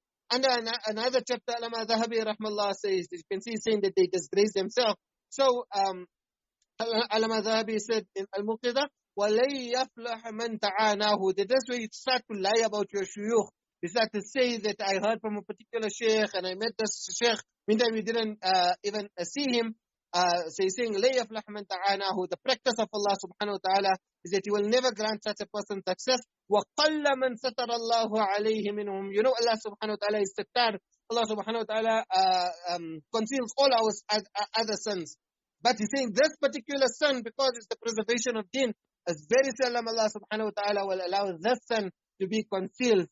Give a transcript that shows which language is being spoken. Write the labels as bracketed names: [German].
[English] Under another chapter, an-Naḍar rahmallah says, you can see saying that they disgrace themselves. So an-Naḍar said in Al-Muqida, [Arabic] وَلَيْ يَفْلَحَ مَنْ تَعَانَاهُ. [English] That that's where you start to lie about your shuyukh. You start to say that I heard from a particular sheikh and I met this sheikh. Meantime, we didn't even see him. So he's saying, [Arabic] لَيْ يَفْلَحَ مَنْ تَعَانَاهُ. [English] The practice of Allah subhanahu wa ta'ala is that He will never grant such a person success. [Arabic] وَقَلَّ مَنْ سَتَرَ اللَّهُ عَلَيْهِ مِنْهُمْ. [English] You know Allah subhanahu wa ta'ala is sattar. Allah subhanahu wa ta'ala conceals all our other sins. But he's saying this particular sin, because it's the preservation of deen, is very seldom Allah subhanahu wa ta'ala will allow this sin to be concealed.